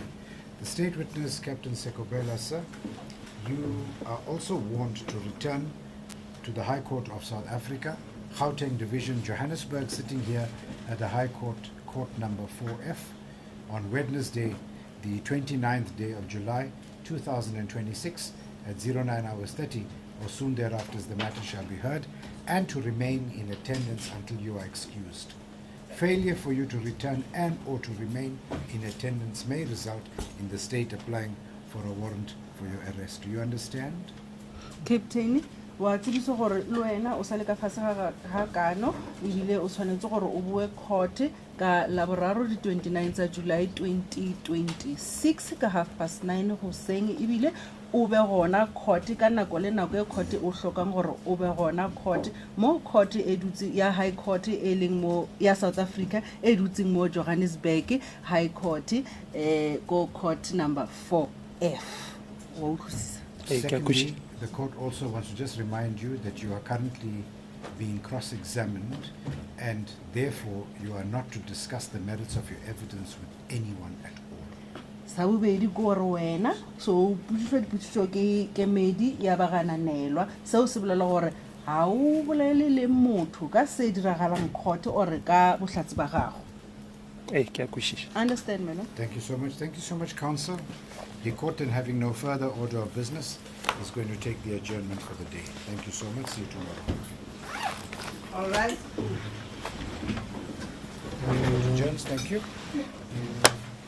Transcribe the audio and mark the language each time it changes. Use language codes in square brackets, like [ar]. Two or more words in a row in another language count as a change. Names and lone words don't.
[en] The state witness, Captain Sekobela, sir, you are also warned to return to the High Court of South Africa, Gauteng Division, Johannesburg, sitting here at the High Court, Court number 4F, on Wednesday, the 29th day of July, 2026, at 09 hours 30, or soon thereafter, as the matter shall be heard, and to remain in attendance until you are excused. Failure for you to return and or to remain in attendance may result in the state applying for a warrant for your arrest. Do you understand? Captain, [nso] wa tsebiso gore le wena o sale ka fase ga kano ebile o tshwanetse gore o bue court ka laboraro di 29 tsa July 2026 ka 9:30 hoseng ebile o be gona court ka nako le nako e court o hlokang gore o be gona court mo court e dutse ya High Court e leng mo ya South Africa e dutseng mo Johannesburg High Court go [en] court number [nso] 4F. Wa utlwisisa? [en] Secondly, the court also wants to just remind you that you are currently being cross-examined and therefore you are not to discuss the merits of your evidence with anyone at all. [nso] Sa bobedi go re wena so putswa diputso ke kemedi ya bagananelwa seo se bolela gore ha o bolele le motho ka se diragalang court or ka bohlatsi ba gago. [en] Understand, man? Thank you so much. Thank you so much, counsel. The court, then, having no further order of business, is going to take the adjournment for the day. Thank you so much. See you tomorrow. All right. Adjourns. Thank you.